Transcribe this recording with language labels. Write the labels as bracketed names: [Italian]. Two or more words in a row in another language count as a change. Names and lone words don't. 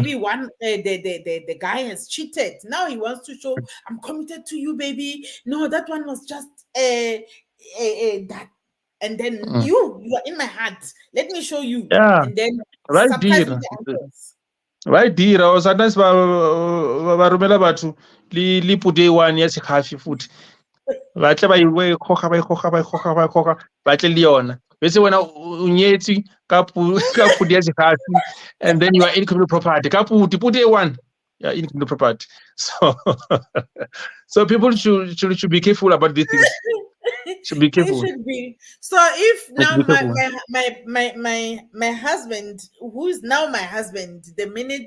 [English] maybe one the guy has cheated. Now he wants to show I'm committed to you, baby. No, that one was just that, and then mm. you are in my heart. Let me show you, Yeah, and then right, surprise with dear. the uncles. Right, dear. Or sometimes [Northern Sotho] ba romela batho le pude one ya sekgafi futhi ba tle ba ikgoga ba tle le yona bese wena o nyetse ka ka pudi ya sekgafi [English] and then you are in communal property [Northern Sotho] ka pude one, [English] yeah, in communal property. So so people should be careful about these things. Should be They careful. should be. So if Let's now be careful. my husband, who's now my husband, the minute